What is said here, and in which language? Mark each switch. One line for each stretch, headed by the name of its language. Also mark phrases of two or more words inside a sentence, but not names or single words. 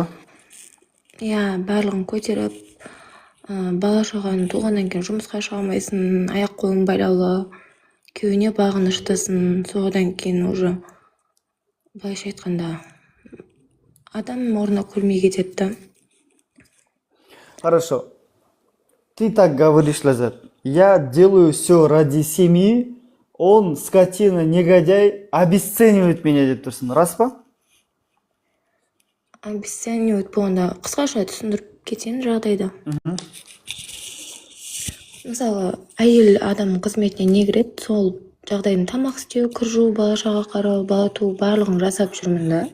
Kazakh: барлығын көтеріп, бала шағаны туғаннан кейін жұмысқа шыға алмайсың, аяқ қолың байлаулы, күйеуіне бағыныштысың, содан кейін уже былайша айтқанда адам орнына көрмей кетеді да.
Russian: Хорошо. Ты так говоришь, Лазат. Я делаю все ради семьи, он, скотина, негодяй, обесценивает меня
Kazakh: деп тұрсың. Рас па? Обесценивать болғанда қысқаша түсіндіріп кетейін жағдайды. Мысалы, әйел адамның қызметіне не кіреді? Сол жағдайын тамақ істеу, кір жуу, бала шаға қарау, бала туу барлығын жасап жүрмін да.